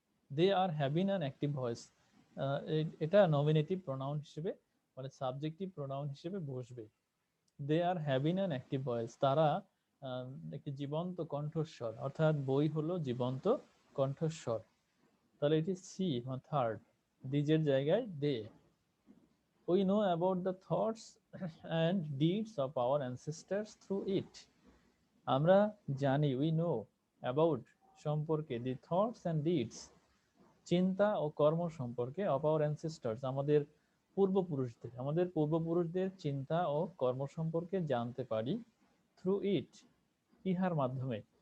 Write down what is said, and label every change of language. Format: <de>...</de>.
<en>They are having an active voice.</en> <bn>এটা nominative pronoun হিসেবে, মানে সাবজেক্টিভ প্রোনাউন হিসেবে বসবে।</bn> <en>they are having an active voice,</en> <bn>তারা একটি জীবন্ত কণ্ঠস্বর, অর্থাৎ বই হলো জীবন্ত কণ্ঠস্বর। তাহলে এটি সি, মানে থার্ড, দিজের জায়গায় দে।</bn> <en>We know about the thoughts and deeds of our ancestors through it.</en> <bn>আমরা জানি,</bn> <en>we know about</en> <bn>সম্পর্কে,</bn> <en>the thoughts and deeds</en> <bn>চিন্তা ও কর্ম সম্পর্কে,</bn> <en>of our ancestors</en> <bn>আমাদের পূর্বপুরুষদের, আমাদের পূর্বপুরুষদের চিন্তা ও কর্ম সম্পর্কে জানতে পারি</bn> <en>through it,</en> <bn>ইহার মাধ্যমে।</bn>